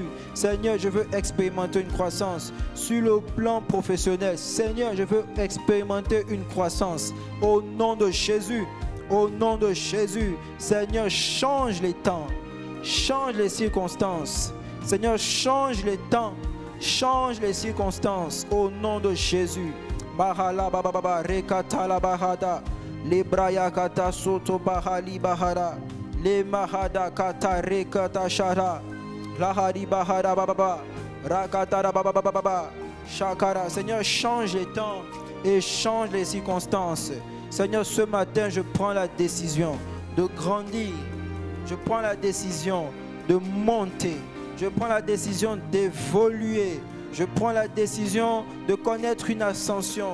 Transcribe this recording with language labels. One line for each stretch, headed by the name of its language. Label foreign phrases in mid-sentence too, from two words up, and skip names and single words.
French: Seigneur, je veux expérimenter une croissance. Sur le plan professionnel, Seigneur, je veux expérimenter une croissance. Au nom de Jésus. Au nom de Jésus. Seigneur, change les temps. Change les circonstances. Seigneur, change les temps. Change les circonstances. Au nom de Jésus. Bahala baba baba rekata la bahada. Le braya kata soto bahali bahara. Le mahada kata rekata shara. Lahari bahara baba. Rakata baba baba baba. Shakara. Seigneur, change les temps et change les circonstances. Seigneur, ce matin, je prends la décision de grandir. Je prends la décision de monter. Je prends la décision d'évoluer. Je prends la décision de connaître une ascension.